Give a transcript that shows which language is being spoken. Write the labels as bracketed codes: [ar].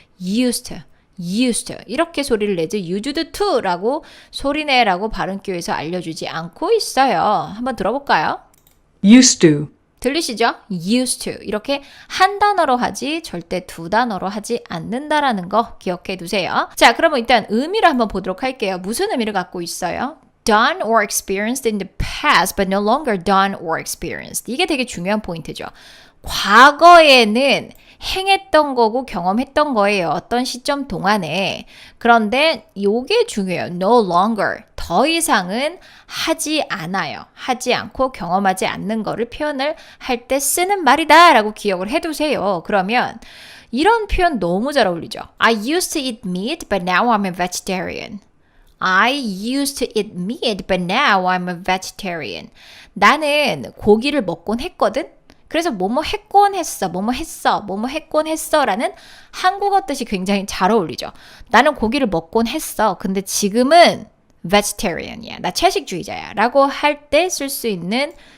[ko] used to 이렇게 소리를 내지 used to 라고 소리내 라고 발음기호에서 알려주지 않고 있어요. 한번 들어볼까요? [en] used to [ko] 들리시죠? used to 이렇게 한 단어로 하지 절대 두 단어로 하지 않는다라는 거 기억해 두세요. 자, 그러면 일단 의미를 한번 보도록 할게요. 무슨 의미를 갖고 있어요? [en] done or experienced in the past but no longer done or experienced. [ko] 이게 되게 중요한 포인트죠. 과거에는 행했던 거고 경험했던 거예요. 어떤 시점 동안에. 그런데 이게 중요해요. no longer. 더 이상은 하지 않아요. 하지 않고 경험하지 않는 거를 표현을 할 때 쓰는 말이다 라고 기억을 해두세요. 그러면 이런 표현 너무 잘 어울리죠. [en] I used to eat meat but now I'm a vegetarian. I used to eat meat, but now I'm a vegetarian. [ko] 나는 고기를 먹곤 했거든? 그래서 뭐뭐 했곤 했어, 뭐뭐 했어, 뭐뭐 했곤 했어 라는 한국어 뜻이 굉장히 잘 어울리죠. 나는 고기를 먹곤 했어. 근데 지금은 vegetarian이야. 나 채식주의자야. 라고 할 때 쓸 수 있는